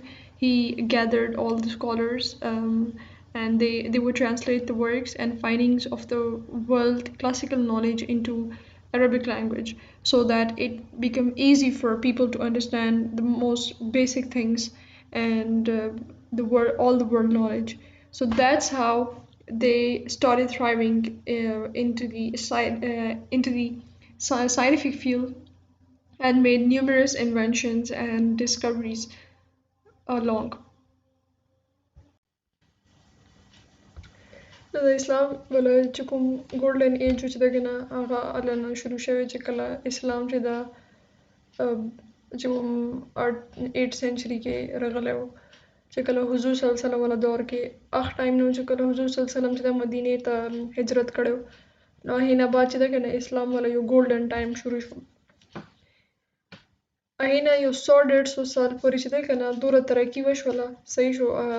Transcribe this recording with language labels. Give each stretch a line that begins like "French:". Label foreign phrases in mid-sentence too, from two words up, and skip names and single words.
English: He gathered all the scholars and they would translate the works and findings of the world classical knowledge into Arabic language so that it became easy for people to understand the most basic things and all the world knowledge. So that's how they started thriving into the scientific field and made numerous inventions and discoveries along.
Pashto: د اسلام ولا چې کوم
English: golden age
Pashto: چې دغه نه هغه الان شروع شوی چې کله اسلام چې دا چې 8 سنچري کې راغلی و چې کله حضور صلی الله علیه وسلم ولا دور کې هغه ټایم نو چې کله حضور صلی الله علیه وسلم چې د مدینې ته هجرت کړو نو هینا بعد چې دغه نه اسلام ولا یو
English: golden time
Pashto: شروع شو هینا یو 100-150 سال پورې چې دغه نه دوره ترقی وشوله صحیح شو